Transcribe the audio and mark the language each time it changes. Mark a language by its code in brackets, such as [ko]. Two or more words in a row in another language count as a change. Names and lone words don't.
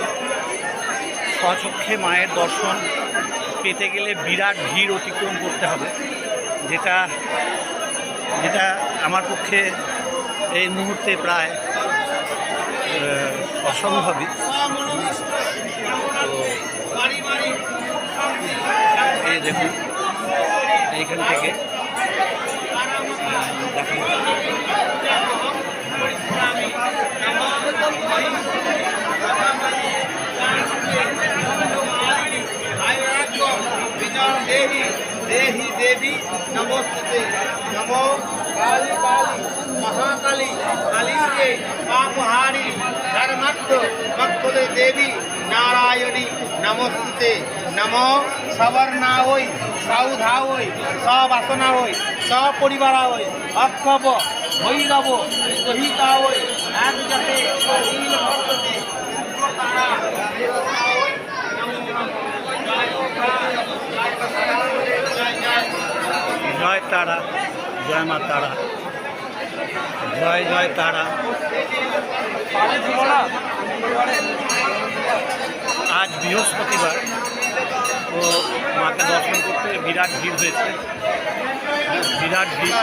[bn] স্বচক্ষে মায়ের দর্শন পেতে গেলে বিরাট ভিড় অতিক্রম করতে হবে, যেটা আমার পক্ষে এই মুহূর্তে প্রায় অসম্ভবই। তো এই দেখুন, এইখান থেকে দেখুন [sa] देहि देहि देवी नमोस्तुते। नमो काली काली महाकाली काली के पापहारी धर्मत्व भक्तले देवी नारायणी नमोस्तुते। नमो सवर्णा होई साउधा होई सबासना होई सपरिवारा होई अक्षब भैरव सहिता होई एक जते नील भक्तते तारा देवता होई नमो [bn] জয় তারা, জয় মা তারা, জয় জয় তারা। আজ বৃহস্পতিবার, তো মাকে দর্শন করতে বিরাট ভিড় হয়েছে, বিরাট ভিড়।